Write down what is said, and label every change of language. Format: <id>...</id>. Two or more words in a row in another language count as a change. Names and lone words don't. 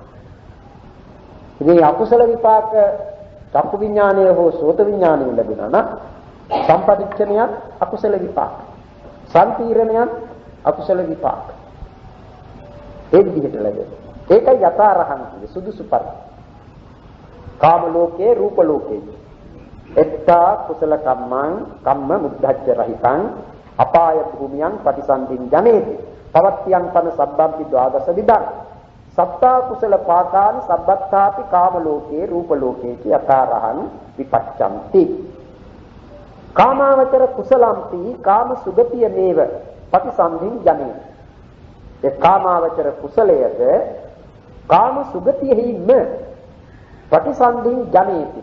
<si>ඉතින් අකුසල විපාක චක්කු විඥානය හෝ සෝත විඥානය ලැබුණා නම් සම්පටිච්ඡනයත් අකුසල විපාක, සම්පීරණයත් අකුසල විපාක. ඒ විදිහට ලැබෙනවා. ඒකයි යථාරහං කියන්නේ සුදුසු පරිදි.</si> <pi>කාම ලෝකේ, රූප ලෝකේ එත්තා කුසල කම්ම මුද්ධච්ච රහිතං අපාය භූමියං ප්‍රතිසන්දින් ජනේති. පවත්තියං පන සබ්බම්පි ද්වාදස විදං. සත්තා කුසල පාකාන සබ්බත්තාපි කාම ලෝකේ, රූප ලෝකේ යථාරහං විපච්ඡන්ති. කාමාවචර කුසලම්පි කාම සුගතිය මේව ප්‍රතිසන්දින් ජනේති.</pi> <si>ඒ කාමාවචර කුසලයද කාම සුගතියෙහිම</si> <pi>ප්‍රතිසන්දින් ජනේති.</pi>